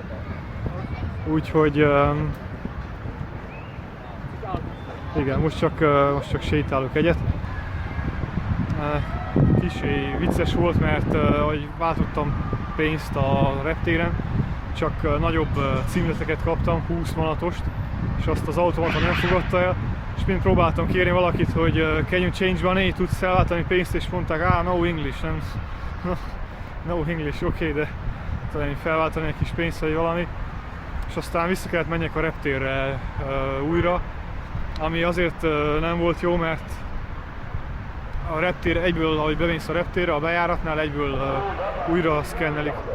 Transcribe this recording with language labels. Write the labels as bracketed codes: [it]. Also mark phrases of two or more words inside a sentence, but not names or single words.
[hu] Úgyhogy igen, most csak sétálok egyet. Kicsi vicces volt, mert ahogy váltottam pénzt a reptéren, csak nagyobb címleteket kaptam, 20 manatost, és azt az automata nem fogadta el, és mind próbáltam kérni valakit, hogy [en] can you change money, [hu] tudsz elváltani pénzt, és mondták, [en] no English, nem, no English, [hu] oké, de talán felváltani egy kis pénzt vagy valami, és aztán vissza kellett menjek a reptérre újra, ami azért nem volt jó, mert a reptér egyből, ahogy bemész a reptérre, a bejáratnál egyből újra szkennelik.